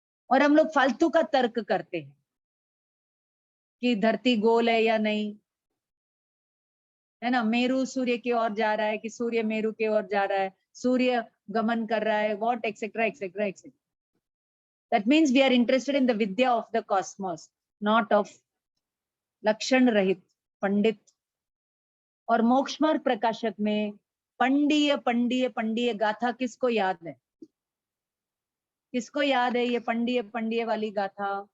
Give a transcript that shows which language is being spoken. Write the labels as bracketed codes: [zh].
[hi] और हम लोग फालतू का तर्क करते हैं कि धरती गोल है या नहीं, है ना, मेरू सूर्य की ओर जा रहा है कि सूर्य मेरू की ओर जा रहा है, सूर्य गमन कर रहा है, [en] What etcetera etcetera etcetera. That means we are interested in the vidya of the cosmos, not of [hi] लक्षण रहित पंडित। और मोक्ष मार्ग प्रकाशक में पंडीय पंडीय पंडीय गाथा किसको याद है? किसको याद है ये पंडीय पंडीय वाली गाथा?